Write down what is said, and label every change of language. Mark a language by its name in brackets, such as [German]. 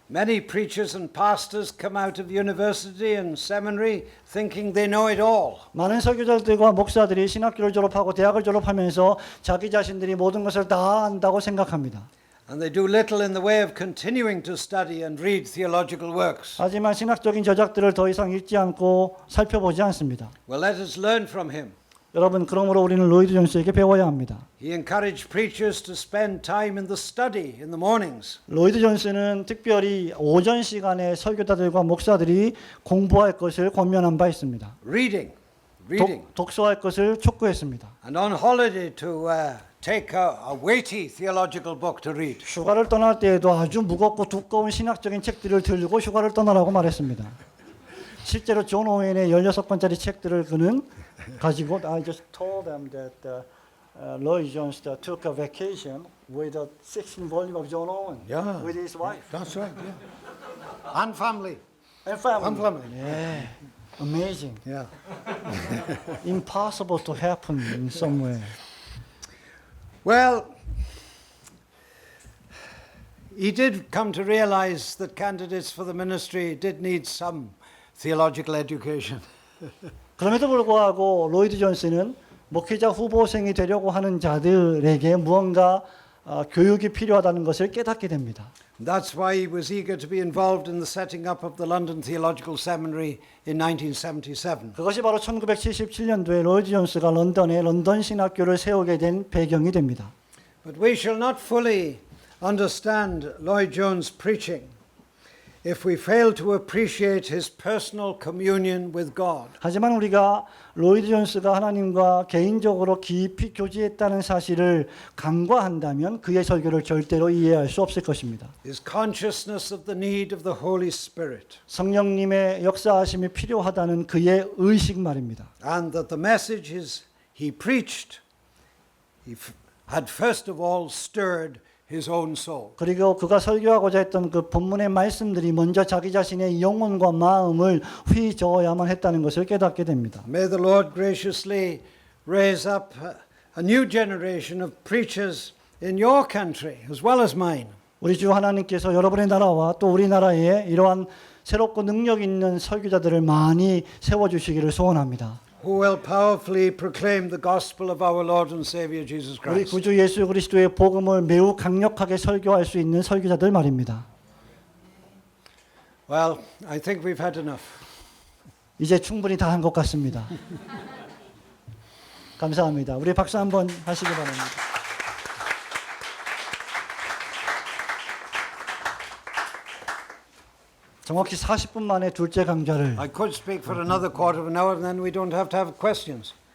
[English] Many preachers and pastors come out of university and seminary thinking they know it all. [Korean] 많은 설교자들과 목사들이 신학교를 졸업하고 대학을 졸업하면서 자기 자신들이 모든 것을 다 안다고 생각합니다. [English] And they do little in the way of continuing to study and read theological works. [Korean] 하지만 신학적인 저작들을 더 이상 읽지 않고 살펴보지 않습니다. [English] Well, let us learn from him. [Korean] 여러분, 그러므로 우리는 로이드 존스에게 배워야 합니다. [English] He encouraged preachers to spend time in the study in the mornings. [Korean] 로이드 존스는 특별히 오전 시간에 설교자들과 목사들이 공부할 것을 권면한 바 있습니다. [English] Reading. [Korean] 독서할 것을 촉구했습니다. [English] And on holiday to take a weighty theological book to read. [Korean] 휴가를 떠날 때에도 아주 무겁고 두꺼운 신학적인 책들을 들고 휴가를 떠나라고 말했습니다. 실제로 존 오웬의 16권짜리 책들을 그는 가지고 [English] I just told them that Lloyd Jones took a vacation with a 16 volume of John Owen with his wife. That's right. Yeah. And family. And family. And family. Yeah. Amazing. Yeah. Impossible to happen in some way. Well, he did come to realize that candidates for the ministry did need some theological education. [Korean] 그럼에도 불구하고 로이드 존스는 목회자 후보생이 되려고 하는 자들에게 무언가 교육이 필요하다는 것을 깨닫게 됩니다. [English] That's why he was eager to be involved in the setting up of the London Theological Seminary in 1977. [Korean] 그것이 바로 1977년도에 로이드 존스가 런던에 런던 신학교를 세우게 된 배경이 됩니다. [English] But we shall not fully understand Lloyd Jones' preaching if we fail to appreciate his personal communion with God. [Korean] 하지만 우리가 로이드 존스가 하나님과 개인적으로 깊이 교제했다는 사실을 간과한다면 그의 설교를 절대로 이해할 수 없을 것입니다. [English] His consciousness of the need of the Holy Spirit. [Korean] 성령님의 역사하심이 필요하다는 그의 의식 말입니다. [English] And that the messages he preached had first of all stirred his own soul. [Korean] 그리고 그가 설교하고자 했던 그 본문의 말씀들이 먼저 자기 자신의 영혼과 마음을 휘저어야만 했다는 것을 깨닫게 됩니다. [English] May the Lord graciously raise up a new generation of preachers in your country as well as mine. [Korean] 우리 주 하나님께서 여러분의 나라와 또 우리나라에 이러한 새롭고 능력 있는 설교자들을 많이 세워주시기를 소원합니다. [English] Who will powerfully proclaim the gospel of our Lord and Savior Jesus [Korean] 우리 [English] Christ. [Korean] 구주 예수 그리스도의 복음을 매우 강력하게 설교할 수 있는 설교자들 말입니다. [English] Well, I think we've had enough. [Korean] 이제 충분히 다 한 것 같습니다. 감사합니다. 우리 박수 한번 하시기 바랍니다. 정확히 40분 만에 둘째 강좌를 [English] I could speak for another quarter of an hour and then we don't have to have questions.